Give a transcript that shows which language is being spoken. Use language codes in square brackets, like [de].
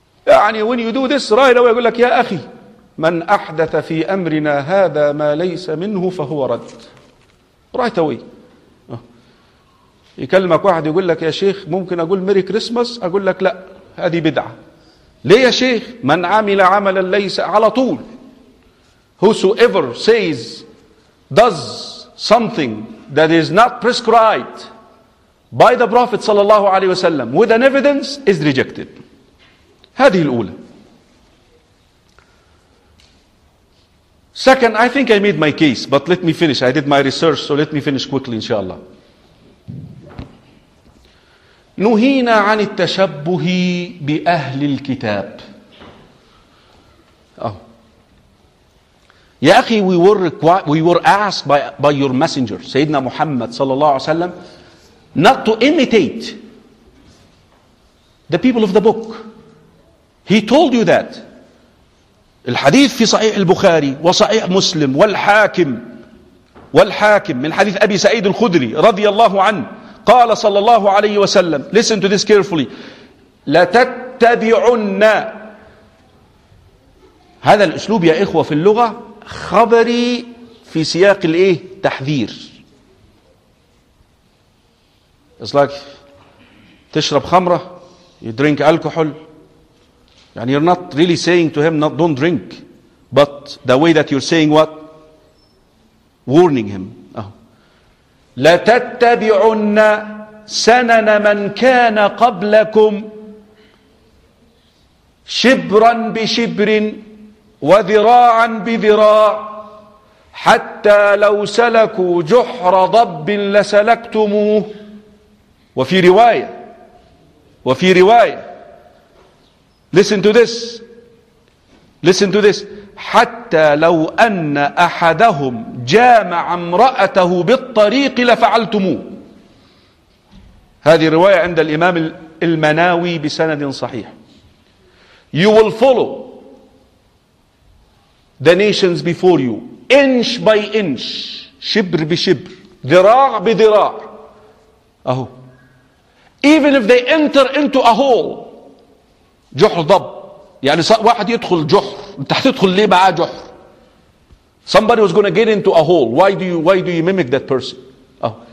[ar] يعني [en] when you do this right away, [ar] يقول لك يا أخي من أحدث في أمرنا هذا ما ليس منه فهو رد [en] right away. [ar] يكلمك واحد يقول لك يا شيخ ممكن أقول ميري كريسمس, أقول لك لا هذه بدعة. ليه يا شيخ؟ من عمل عملا ليس على طول, [en] whosoever says does something that is not prescribed by the Prophet صلى الله عليه وسلم with an evidence is rejected. [ar] هذه الأولى. [en] Second, I think I made my case, but let me finish. I did my research, so let me finish quickly, inshallah. [ar] نهينا عن التشبه بأهل الكتاب. [en] Ya akhi, we were asked by your messenger, Sayyidina Muhammad sallallahu alayhi wa sallam, not to imitate the people of the book. He told you that. [ar] الحديث في صحيح البخاري وصحيح مسلم والحاكم من حديث أبي سعيد الخدري رضي الله عنه قال صلى الله عليه وسلم, [en] listen to this carefully, [ar] لتتبعن, هذا الأسلوب يا إخوة في اللغة خبري في سياق الإيه, تحذير. [en] It's like [ar] تشرب خمرة, [en] you drink alcohol. And you're not really saying to him, not, don't drink. But the way that you're saying what? Warning him. [ar] لَتَتَّبِعُنَّ سَنَنَ مَنْ كَانَ قَبْلَكُمْ شِبْرًا بِشِبْرٍ وَذِرَاعًا بِذِرَاعٍ حَتَّى لَوْ سَلَكُوا جُحْرَ ضَبٍ لَسَلَكْتُمُوهُ. وفي رواية [en] Listen to this. [ar] حتى لو أن أحدهم جامع امرأته بالطريق لفعلتموه. هذه الرواية عند الإمام المناوي بسند صحيح. [en] You will follow the nations before you, inch by inch, [ar] شبر بشبر, ذراع بذراع. أهو. [en] Even if they enter into a hole, [ar] جحر ضب, يعني واحد يدخل جحر, انت هتدخل ليه معاه جحر؟ [en] Somebody was going to get into a hole, why do you mimic that person? Oh.